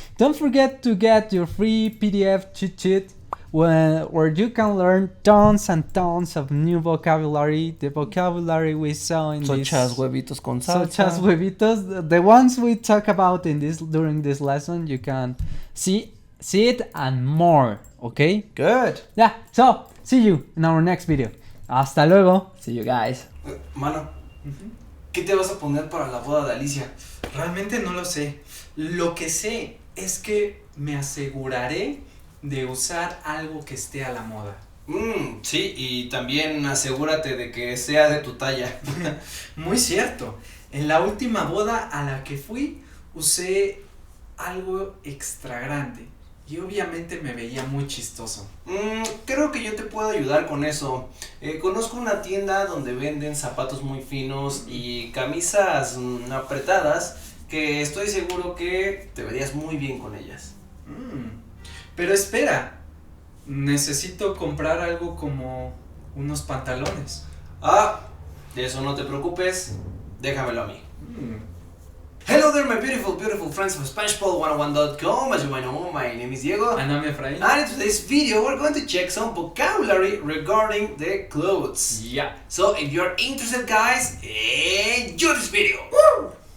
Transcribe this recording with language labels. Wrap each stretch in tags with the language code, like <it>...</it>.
<en>Don't forget to get your free PDF cheat sheet where you can learn tons and tons of new vocabulary, the vocabulary we saw in Such as huevitos con salsa. such as huevitos, the ones we talk about in this during this lesson. You can see it and more. Okay. Good. Yeah. So see you in our next video.</en> <es>Hasta luego.</es> <en>See you guys.</en> <es>Mano, ¿qué te vas a poner para la boda de Alicia? Realmente no lo sé. Lo que sé es que me aseguraré de usar algo que esté a la moda. Sí, y también asegúrate de que sea de tu talla. Muy cierto. En la última boda a la que fui, usé algo extra grande. Y obviamente me veía muy chistoso. Creo que yo te puedo ayudar con eso. Conozco una tienda donde venden zapatos muy finos y camisas apretadas que estoy seguro que te verías muy bien con ellas. Pero espera. Necesito comprar algo como unos pantalones. De eso no te preocupes. Déjamelo a mí.</es> <en>Hello there, my beautiful, beautiful friends from SpanishPod101.com. As you might know, my name is Diego. And I'm Efraín. And in today's video, we're going to check some vocabulary regarding the clothes. Yeah. So, if you're interested, guys, enjoy this video. Woo!</en>